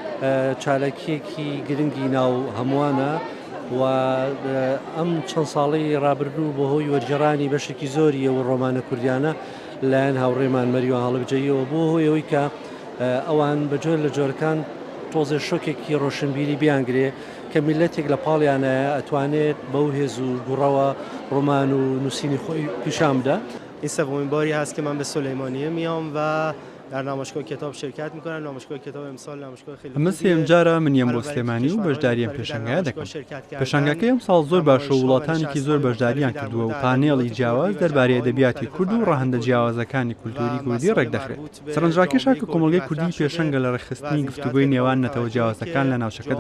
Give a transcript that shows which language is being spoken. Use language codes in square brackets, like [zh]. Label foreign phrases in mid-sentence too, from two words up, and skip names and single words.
[ckb] چالەکیەکی گرنگی ناو هەمووانە و ئەم چەند ساڵی ڕابردوو بۆ هۆی وەرگێڕانی بەشێکی زۆری ئەو ڕۆمانە کوردیانە لایەن هاوڕێمان مەریوە هەڵبجەیەوە بۆ هۆی ئەوەی کە ئەوان بەجۆر لە جۆرەکان تۆزێ شۆکێکی ڕۆشنبیری بیانگرێ کە میلەتێک لە پاڵیانە ئەتوانێت بەو هێز و گوڕەوە ڕۆمان و نووسینی خۆی پیشان بدە. [fa] این سومین باری هست که من به سلیمانیه میام و در نمایشگاه کتاب شرکت میکنم. نمایشگاه کتاب امسال نمایشگاه خیلی [ckb] ئەمە سێم جارە منیەم بۆ سلێمانی و بەشداریان پێشانگای دەکەم. پێشانگاکەی ئەم ساڵ زۆر باشە و وڵاتانێکی زۆر بەشداریان کردووە و پانێڵی جیاواز دەربارەی ئەدەبیاتی کورد و ڕاهەندە جیاوازەکانی کولتوری کوردی ڕێکدەخرێت. سەرنجڕاکێشە کە کۆمەڵگەی کوردی پێشەنگە لە ڕێکخستنی گفتوگۆی نێوان نەتەوە جیاوازەکان لە ناوچەکەدا.